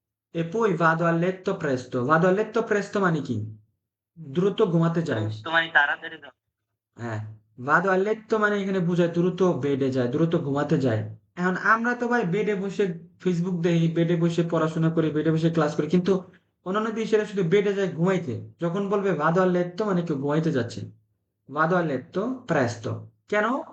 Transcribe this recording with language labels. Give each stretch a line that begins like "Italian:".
Italian: E poi vado a letto presto। vado a letto presto
Bangla: মানে কি? দ্রুত ঘুমাতে যাই। তো মানে তাড়াতাড়ি যাও। হ্যাঁ,
Italian: vado a letto
Bangla: মানে এখানে বোঝায় দ্রুত বেডে যায়, দ্রুত ঘুমাতে যায়। এখন আমরা তো ভাই বেডে বসে ফেসবুক দেখি, বেডে বসে পড়াশোনা করি, বেডে বসে ক্লাস করি, কিন্তু অন্যান্য দেশেরা শুধু বেডে যায় ঘুমাইতে। যখন বলবে
Italian: vado a letto
Bangla: মানে কেউ ঘুমাইতে যাচ্ছে।
Italian: vado a letto presto,
Bangla: কেন?